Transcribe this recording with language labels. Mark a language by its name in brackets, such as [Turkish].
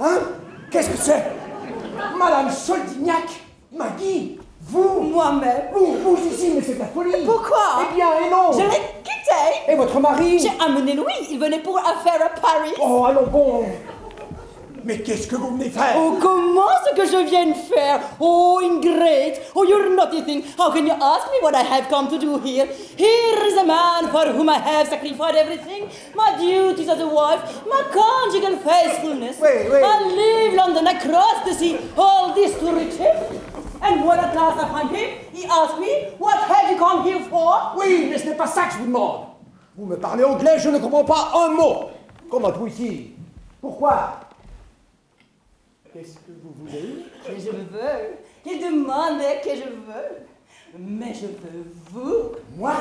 [French] Hein? Qu'est-ce que c'est? Madame Soldignac? Maggie? Vous? Moi-même? Vous ici, mais c'est de la folie. Pourquoi? Eh bien, et non. Je l'ai quitté! Et votre mari? J'ai amené Louis, il venait pour affaire à Paris. Oh, allons bon. Mais qu'est-ce que vous venez faire? Oh, comment ce que je viens de faire? [English] Oh, ingrate! Oh, you're naughty thing! How can you ask me what I have come to do here? Here is a man for whom I have sacrificed everything. My duties as a wife, my conjugal faithfulness. [French] Oui, oui. [English] I leave London across the sea, all this to reach him. And when at last I find him, he asks me, what have you come here for? [French] Oui, mais ce n'est pas ça que je vous demande. Vous me parlez anglais, je ne comprends pas un mot. Comment êtes-vous ici? Pourquoi? Qu'est-ce que vous voulez? Que je veux. Il demandait que je veux. Mais je veux vous. Moi?